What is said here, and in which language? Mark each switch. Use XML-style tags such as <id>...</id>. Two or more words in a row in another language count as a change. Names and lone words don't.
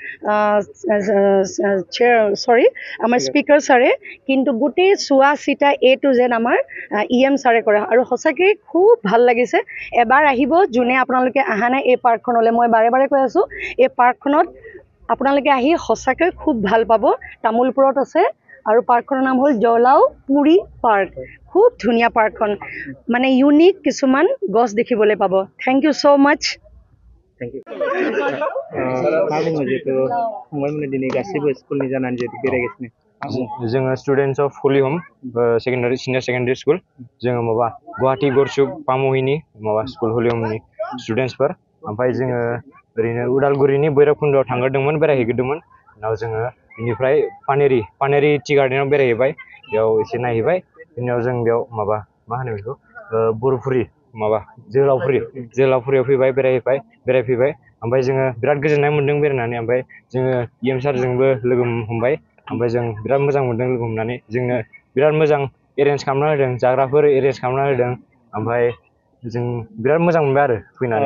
<as>আমাৰ স্পীকাৰ ছাৰে কিন্তু গোটেই চোৱা চিতা</as> <en>A to Z</en> <as>আমাৰ EM ছাৰে কৰে আৰু সঁচাকৈ খুব ভাল লাগিছে এবাৰ আহিব যোনে আপোনালোকে অহা নাই এই পাৰ্কখনলৈ মই বাৰে বাৰে কৈ আছোঁ এই পাৰ্কখনত আপোনালোকে আহি সঁচাকৈ খুব ভাল পাব তামোলপুৰত আছে আৰু পাৰ্কখনৰ নাম হ'ল জলাওপুৰী পাৰ্ক খুব ধুনীয়া পাৰ্কখন মানে ইউনিক কিছুমান গছ দেখিবলৈ পাব</as> <en>thank you so much Thank you.</en> <brx>जोङो</brx> <en>students of Holy Home secondary senior secondary school</en> <brx>जोङो माबा गुवाहाटी गरसुक पामुहिनि माबा स्कुल हलि हमनि स्टुडेन्टसफोर ओमफ्राय जोङो ओरैनो उदालगुरिनि भैरबकुन्दआव थांग्रोदोंमोन बेरायहैग्रोदोंमोन उनाव जोङो बेनिफ्राय पानेरि टि गार्डेनाव बेरायहैबाय बेयाव एसे नायहैबाय बिनि उनाव जों बेयाव माबा मा होनो बेखौ बरफुरि माबा जोहोलावफुरियाव फैबाय बेरायफैबाय ओमफ्राय जोङो बिराद गोजोननाय मोन्दों बेरायनानै ओमफ्राय जोङो EM सारजोंबो लोगो हमबाय ओमफ्राय जों बिराद मोजां मोन्दों लोगो हमनानै जोंनो बिराद मोजां एरेन्ज खालामना होदों जाग्राफोर एरेन्ज खालामना होदों ओमफ्राय जों बिराद मोजां मोनबाय आरो फैनानै</brx>